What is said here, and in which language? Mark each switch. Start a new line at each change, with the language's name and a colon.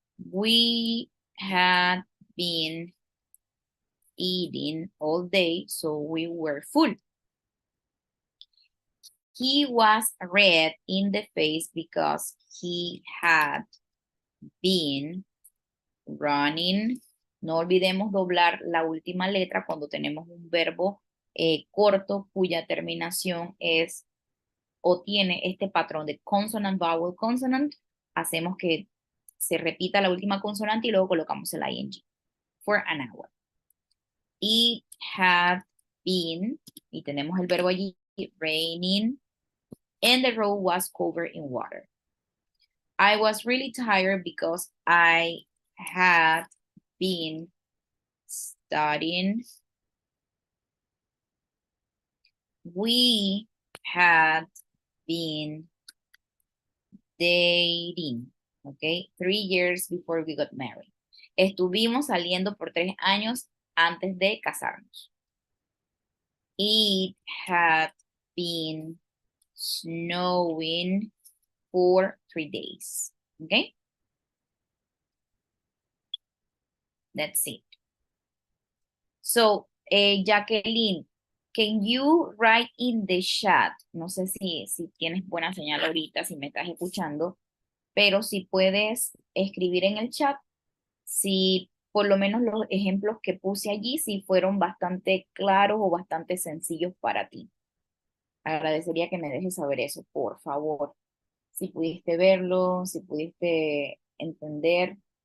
English: We had been eating all day, so we were full. He was red in the face because he had been running.
Spanish: No olvidemos doblar la última letra cuando tenemos un verbo corto cuya terminación es o tiene este patrón de
English: consonant, vowel, consonant.
Spanish: Hacemos que se repita la última consonante y luego colocamos el ing.
English: For an hour. It had been,
Spanish: y tenemos el verbo allí,
English: raining, and the road was covered in water. I was really tired because I had been studying. We had been dating, okay, 3 years before we got married.
Spanish: Estuvimos saliendo por 3 años antes de casarnos.
English: It had been snowing for 3 days, okay? That's it. So, Jacqueline, can you write in the chat?
Spanish: No sé si tienes buena señal ahorita, si me estás escuchando, pero si puedes escribir en el chat, si por lo menos los ejemplos que puse allí, si fueron bastante claros o bastante sencillos para ti. Agradecería que me dejes saber eso, por favor. Si pudiste verlo, si pudiste entender.